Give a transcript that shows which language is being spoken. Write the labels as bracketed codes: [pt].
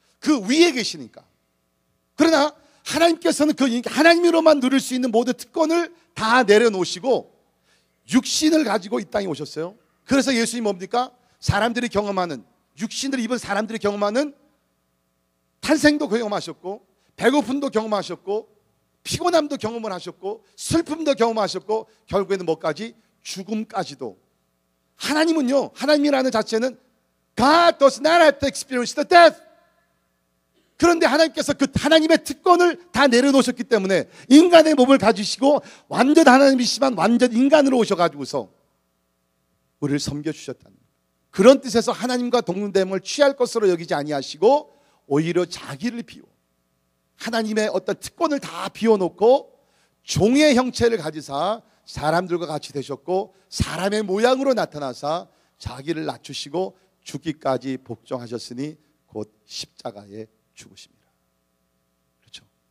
[ko] 그 위에 계시니까. 그러나 하나님께서는 그 하나님으로만 누릴 수 있는 모든 특권을 다 내려놓으시고 육신을 가지고 이 땅에 오셨어요. 그래서 예수님이 뭡니까? 사람들이 경험하는, 육신을 입은 사람들이 경험하는 탄생도 경험하셨고, 배고픔도 경험하셨고, 피곤함도 경험을 하셨고, 슬픔도 경험하셨고, 결국에는 뭐까지? 죽음까지도. 하나님은요, 하나님이라는 자체는 [en] God does not have to experience the death. [ko] 그런데 하나님께서 그 하나님의 특권을 다 내려놓으셨기 때문에 인간의 몸을 가지시고 완전 하나님이시지만 완전 인간으로 오셔가지고서 우리를 섬겨주셨다는 거예요. 그런 뜻에서 하나님과 동등됨을 취할 것으로 여기지 아니하시고 오히려 자기를 비워, 하나님의 어떤 특권을 다 비워놓고 종의 형체를 가지사 사람들과 같이 되셨고 사람의 모양으로 나타나사 자기를 낮추시고 죽기까지 복종하셨으니 곧 십자가에 죽으십니다. 그렇죠?